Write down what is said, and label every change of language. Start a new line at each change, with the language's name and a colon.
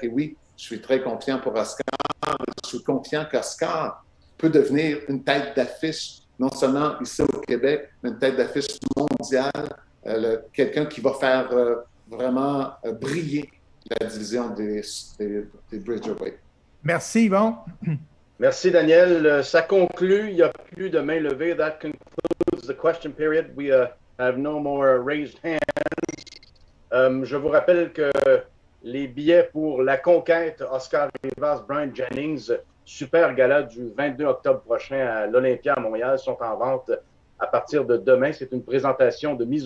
French: Et oui, je suis très confiant pour Oscar. Je suis confiant qu'Oscar peut devenir une tête d'affiche, non seulement ici au Québec, mais une tête d'affiche mondiale. Quelqu'un qui va faire vraiment briller la division des Bridgerweight. Merci, Yvon. Merci, Daniel. Ça conclut. Il n'y a plus de main levée.
English: That concludes the question period. We have no more raised hands.
French: Je vous rappelle que les billets pour la conquête Oscar Rivas Bryant Jennings, super gala du 22 octobre prochain à l'Olympia à Montréal, sont en vente à partir de demain. C'est une présentation de mise au